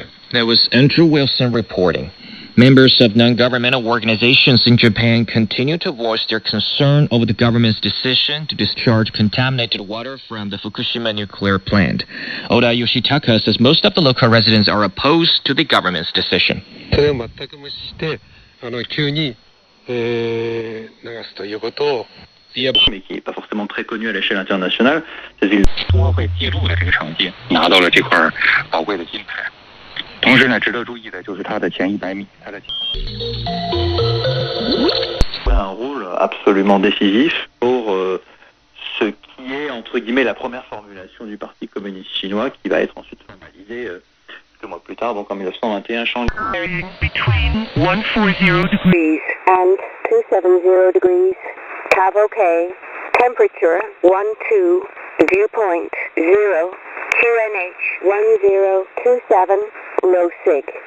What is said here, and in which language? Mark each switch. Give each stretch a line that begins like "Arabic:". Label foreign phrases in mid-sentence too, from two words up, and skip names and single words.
English: That was Andrew Wilson reporting. Members of non-governmental organizations in Japan continue to voice their concern over the government's decision to discharge contaminated water from the Fukushima nuclear plant. Oda Yoshitaka says most of the local residents are opposed to the government's decision.
French: Mais qui n'est pas forcément très connu à l'échelle internationale, c'est une
Chinese: 同时呢，值得注意的就是它的前100米，它的
French: un rôle absolument décisif pour ce qui est entre guillemets la première formulation du Parti communiste chinois, qui va être ensuite formalisée quelques mois plus tard, donc en 1921.
English: Between 140 degrees and 270 degrees. Cavo K, temperature 12, viewpoint 0, QNH 1027, low sig.